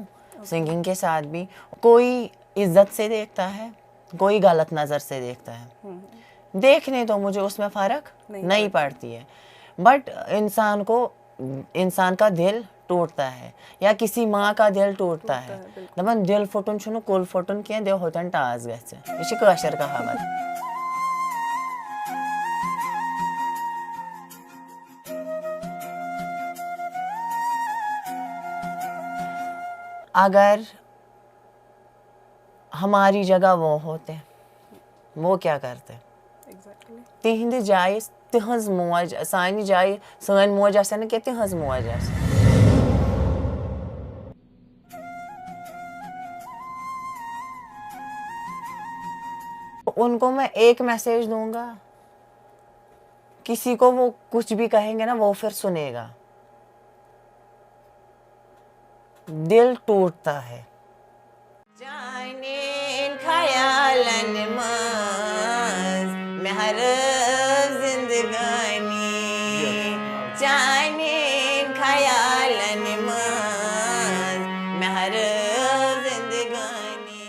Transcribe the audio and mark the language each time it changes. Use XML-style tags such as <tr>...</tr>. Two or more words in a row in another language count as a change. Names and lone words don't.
<ur>سنگنگ کے ساتھ بھی کوئی عزت سے دیکھتا ہے، کوئی غلط نظر سے دیکھتا ہے. دیکھنے تو مجھے اس میں فرق نہیں پڑتی ہے، بٹ انسان کا دل ٹوٹتا ہے، یا کسی ماں کا دل ٹوٹتا ہے.</ur> <ks>دپان دل پھٹن چھُنہٕ کُل پھٹن کینٛہہ، دِل ہوتن ٹاس گژھِ. یہ چھِ کٲشِر کہاوت.</ks> <ur>اگر ہماری جگہ وہ ہوتے وہ کیا کرتے؟</ur> <ks>تہندِ جایہِ تہنٛز موج، سانہِ جایہِ سٲنۍ موج آسہِ نہٕ کینٛہہ، تہنٛز موج آسہِ.</ks> <ur>ان کو میں ایک میسج دوں گا، کسی کو وہ کچھ بھی کہیں گے نا وہ پھر سنے گا. دل ٹوٹتا ہے.</ur> <ks>جانین خیالن منٛز مےٚ ہرٲو زندگانی، جانین خیالن منٛز مےٚ ہرٲو زندگانی.</ks>